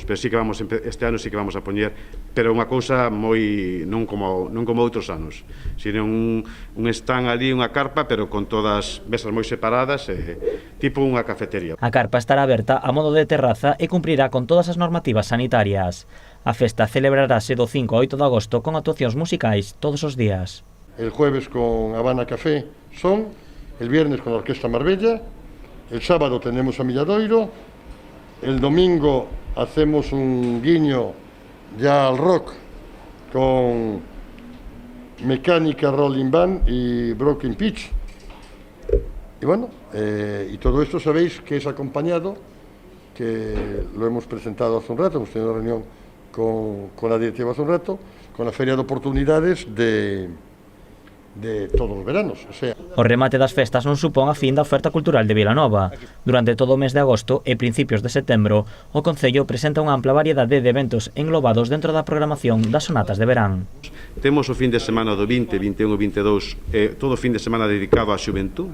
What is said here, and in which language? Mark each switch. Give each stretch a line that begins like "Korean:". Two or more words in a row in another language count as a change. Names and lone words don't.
Galician: Pero sí que vamos este ano sí que vamos a poñer, pero unha cousa moi non como outros anos, sino un stand ali, unha carpa, pero con todas mesas moi separadas, tipo unha cafetería. A carpa estará aberta a modo de terraza e cumprirá con todas as normativas sanitarias. A festa celebrarase do 5 ao 8 de agosto con actuacións musicais todos os días.
Spanish: El jueves con Habana Café Son, el viernes con la Orquesta Marbella, el sábado tenemos a Milladoiro, el domingo hacemos un guiño ya al rock con Mecánica Rolling Band y Broken Pitch. Y bueno, y todo esto sabéis que es acompañado, que lo hemos presentado hace un rato, hemos tenido una reunión con la directiva hace un rato, con la Feria de Oportunidades de
Galician: todos os veranos.
Spanish: O sea,
Galician: o remate das festas non supón a fin da oferta cultural de Vilanova. Durante todo o mes de agosto e principios de setembro, o Concello presenta unha ampla variedade de eventos englobados dentro da programación das sonatas de verán. Temos o fin de semana do 20, 21 e 22, todo o fin de semana dedicado á xuventud.